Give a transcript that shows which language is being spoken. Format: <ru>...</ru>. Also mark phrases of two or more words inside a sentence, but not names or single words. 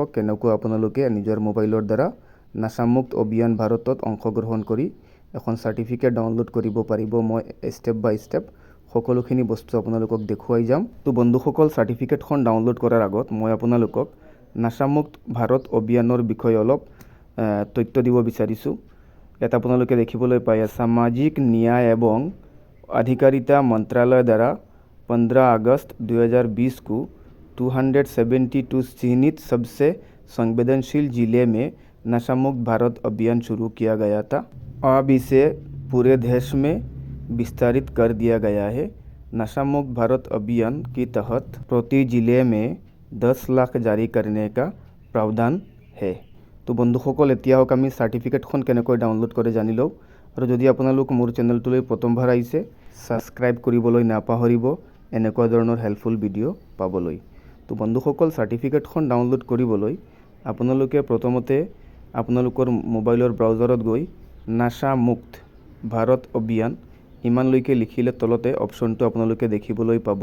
<as>কেনেকৈ আপোনালোকে নিজৰ মোবাইলৰ দ্বাৰা নাছামুক্ত অভিযান ভাৰতত অংশগ্ৰহণ কৰি এখন চাৰ্টিফিকেট ডাউনলোড কৰিব পাৰিব। মই</as> <en>step by step</en> <as>সকলোখিনি বস্তু আপোনালোকক দেখুৱাই যাম। তো বন্ধুসকল, চাৰ্টিফিকেটখন ডাউনলোড কৰাৰ আগত মই আপোনালোকক নাছামুক্ত ভাৰত অভিযানৰ বিষয়ে অলপ তথ্য দিব বিচাৰিছোঁ। ইয়াত আপোনালোকে দেখিবলৈ পায় সামাজিক ন্যায় এবং</as> <hi>अधिकारिता मंत्रालय द्वारा 15 अगस्त 2020 को 272 चिन्हित सबसे संवेदनशील जिले में नशामुक्त भारत अभियान शुरू किया गया था। अब इसे पूरे देश में विस्तारित कर दिया गया है। नशामुक्त भारत अभियान के तहत प्रति जिले में 10 लाख जारी करने का प्रावधान है।</hi> <as>তো বন্ধুসকল, এতিয়া হোক আমি চাৰ্টিফিকেটখন কেনেকৈ ডাউনলোড কৰে জানি লওঁ। আৰু যদি আপোনালোক মোৰ চেনেলটোলৈ প্ৰথমবাৰ আহিছে, ছাবস্ক্ৰাইব কৰিবলৈ নাপাহৰিব এনেকুৱা ধৰণৰ</as> <en>helpful video'</en> <as>পাবলৈ। তো বন্ধুসকল, চাৰ্টিফিকেটখন ডাউনলোড কৰিবলৈ আপোনালোকে প্ৰথমতে আপোনালোকৰ মোবাইলৰ ব্ৰাউজাৰত গৈ নাছামুক্ত ভাৰত অভিযান ইমানলৈকে লিখিলে তলতে অপশ্যনটো আপোনালোকে দেখিবলৈ পাব।</as>